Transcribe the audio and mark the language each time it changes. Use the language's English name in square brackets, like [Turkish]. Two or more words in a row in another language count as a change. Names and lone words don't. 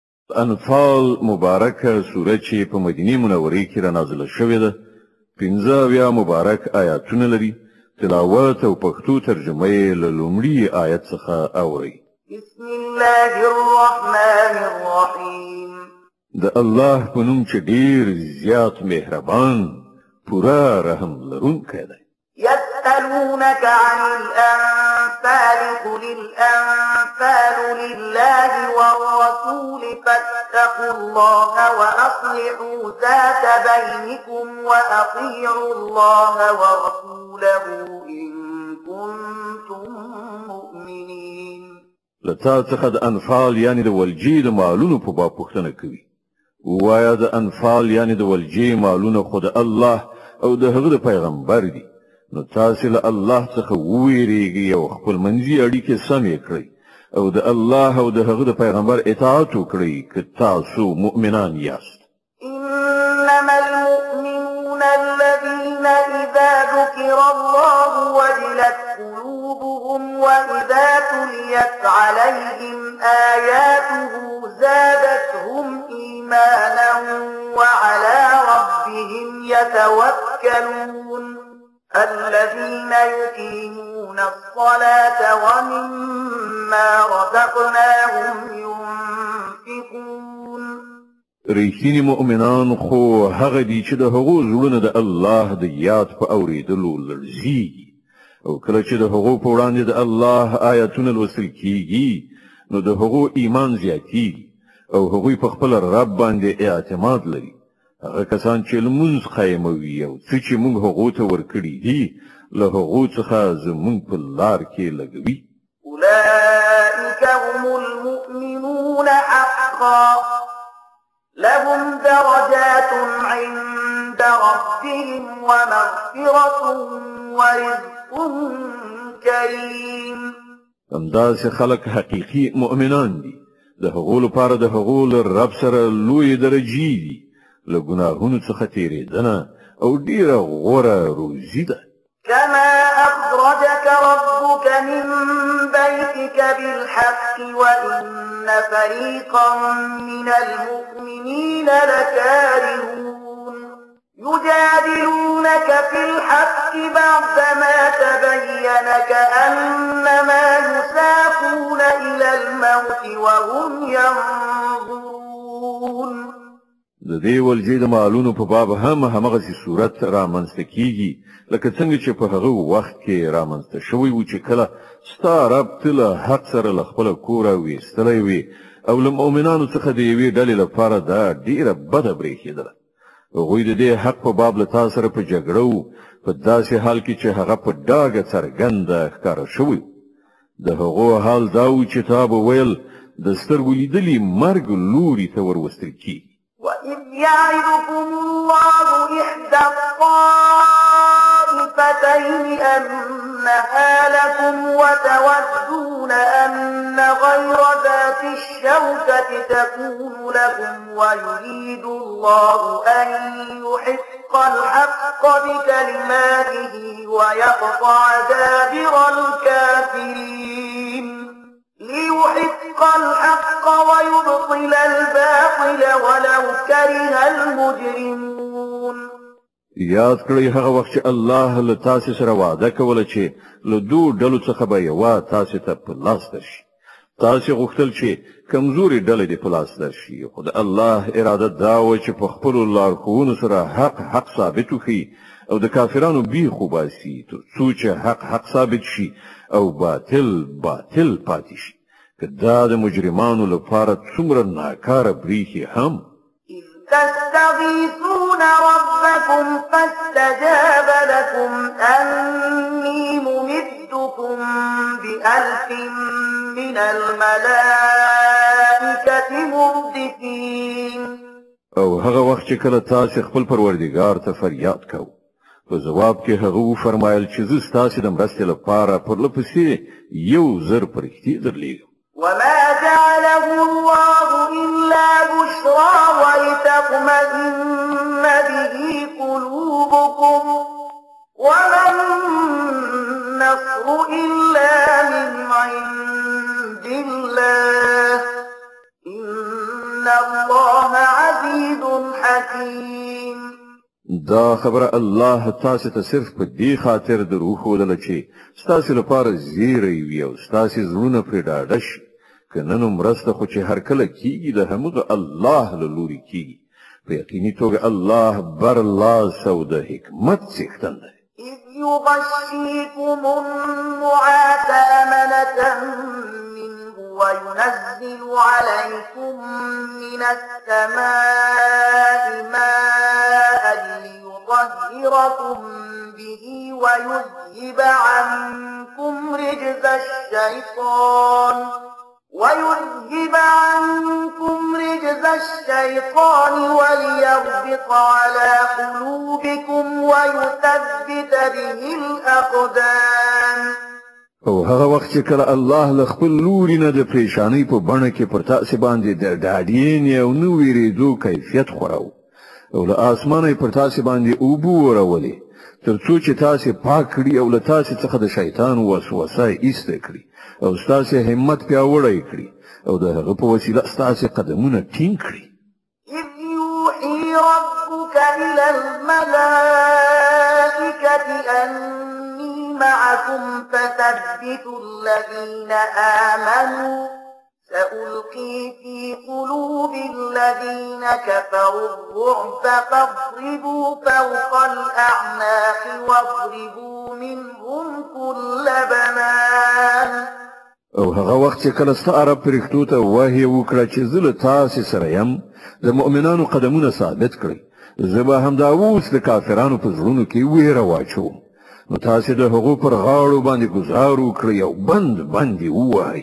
[Pashto] انفال مبارکه سوره چې په مدینه منوره کې را نازله شوې ده 15 مبارک آیاتونه لري تلاوت او پښتو ترجمه یې له لومړي آیت څخه اوري [Arabic] بسم الله الرحمن الرحیم [Pashto] د الله په نوم چې ډیر زیات مهربان پورا رحم لرونکی دی [Arabic] يسألونك عن الأنفال قل الأنفال لله والرسول فاتقوا الله وأصلحوا ذات بينكم وأطيعوا الله ورسوله إن كنتم مؤمنين [Pashto] لتا څخه د انفال یعنی د ولجې د مالونو په باب پوښتنه کوي وایا د انفال یعنی د ولجې مالونه خود الله او د هغه پیغمبر دي نو تاسو له الله څخه ویریږئ او خپل منځي اړیکې سمې کړئ او د الله او د هغه پیغمبر اطاعت وکړئ که تاسو مؤمنان یاست [Arabic] إنما المؤمنون الذين إذا ذكر الله وجلت قلوبهم وإذا تليت عليهم آياته زادتهم إيمانا وعلى ربهم يتوكلون الذين يقيمون الصلاة ومما رزقناهم ينفقون [Pashto] ریښتینی مؤمنان خو هغه دي چې د هغو زړونه د الله د یاد په اورېدلو لړزيږي او کله چې د هغو په وړاندې د الله آیاتونه لوستل کیږي نو د هغو ایمان زیاتېږي او هغوی په خپل رب باندې اعتماد لري هغه کسان چې لمونځ قایموي او څه چې موږ هغو ته ورکړي دي له هغو څخه زموږ په لار کې لګوي [Arabic] أولئك هم المؤمنون حقا لهم درجات عند ربهم ومغفرة ورزق كريم [Pashto] همداسې خلک حقیقي مؤمنان دي د هغو لپاره د هغو له رب سره لوی درجې دي له ګناهونو څخه تیریدنه او ډیره غوره روزي ده [Arabic] كما أخرجك ربك من بيتك بالحق وإن فريقا من المؤمنين لكارهون يجادلونك في الحق بعدما تبين كأنما يساقون إلى الموت وهم ينظرون [Pashto] د دې ولجې د مالونو په باب همغسې صورت رامنځته کیږي لکه څنګه چې په هغه وخت کې رامنځته شوی و چې کله ستا رب تل حق سره له خپل کوره ویستلی وي او له مؤمنانو څخه د یوې ډلې لپاره دا ډیره بده برېښېدله هغوی د دې حق په باب له تا سره په جګړه و په داسې حال کې چې هغه په ډاګه څرګنده ښکاره شوی د هغو حال دا و چې تا به ویل د سترګو لیدلي مرګ لوري ته وروستل کیږي [Arabic] وإذ يعدكم الله إحدى الطائفتين أنها لكم وتودون أن غير ذات الشوكة تكون لكم ويريد الله أن يحق الحق بكلماته ويقطع دابر الكافرين ليحق الحق ويبطل الباطل ولو كره المجرمون [Pashto] یاد کړئ هغه وخت چې الله له تاسو سره وعده کوله چې له دوه ډلو څخه به یو تاسو ته په لاس درشي تاسو غوښتل چې کمزوري ډلې دې په لاس درشي خو د الله اراده دا و چې په خپل لارښوونو سره حق ثابت وکړي او د کافرانو بیخ وباسي تر څو چې حق ثابت شي او باطل پاتې شي که دا د مجرمانو لپاره څومره ناکاره بریښي هم [Arabic] تستغيثون ربكم فاستجاب لكم أني ممدكم بألف من الملائكة مردفين [Pashto] او هغه وخت چې کله تاسو خپل پروردګار ته فریاد کوئ په جواب کې هغه وفرمایل چې زه ستاسو د مرستې لپاره پر لپسې یو زر فرښتې درلیږم [Arabic] وما جعله الله إلا بشرى ولتطمئن به قلوبكم وما النصر إلا من عند الله إن الله عزيز حكيم. [Pashto] دا خبره الله تاسو ته صرف په دې خاطر دروښودله چې ستاسو لپاره زیری وي او ستاسو زړونه پرې ډاډه شي. که نن مرسته خو چې هر کله کیږي د همغه الله له لوري کیږي. په یقیني توګه الله برلاس او د حکمت څښتن دی. [Arabic] إذ يغشيكم النعاس أمنة منه وينزل عليكم من السماء ماء ليطهركم به ويذهب عنكم رجز الشيطان وليربط على قلوبكم ويثبت به الأقدام. [Pashto] او هغه وخت چې کله الله له خپل لوري نه د پریشانی په بڼه کې پر تاسو باندې د ډاډین او نو ویریدو کیفیت خوراو او له اسمانه پر تاسو باندې اوبو ورولې ترڅو چې تاسو پاک کړي او له تاسو څخه د شیطان وسوسه ایسته کړي او تاسو همت پیاوړی کړي او د هغه په وسیله تاسو قدمونه ټینګ کړي. [Arabic] إذ يوحي ربك إلى الملائكة أني معكم فثبتوا الذين آمنوا سألقي في قلوب الذين كفروا الرعب فاضربوا فوق الأعناق واضربوا منهم كل بنان. [Pashto] او هغه وخت چې کله ستاره پرښتو ته وحی وکړه چې زه له تاسو سره یم د مؤمنانو قدمونه ثابت کړئ زه به همدا اوس د کافرانو په زړونو کې ویره واچوم نو تاسو د هغو پر غاړو باندې ګزار وکړئ او بند ووایئ.